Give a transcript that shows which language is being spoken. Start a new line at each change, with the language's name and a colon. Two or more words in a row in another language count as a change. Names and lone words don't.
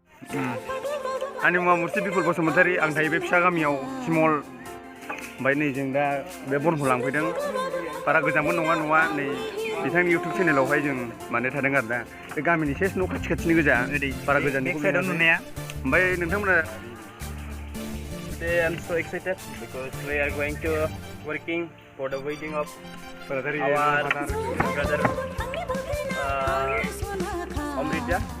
Bodo: आंनि मुङा मुर्ति बिपुल बसुमतारी आं थायो बे फिसा गामियाव सिमल ओमफ्राय नै जों दा बे बनखौ लांफैदों बारा गोजानबो नङा न'आ नै बिथांनि इउटुब चेनेलावहाय जों माने थादों आरो दा बे गामिनि सेस न' खाथि खाथिनि गोजा ओरै बारा गोजाननिखौ नुनाया ओमफ्य नोंथांमोना
English: Today I'm so excited because we are going to working for the wedding of our brother Amrita.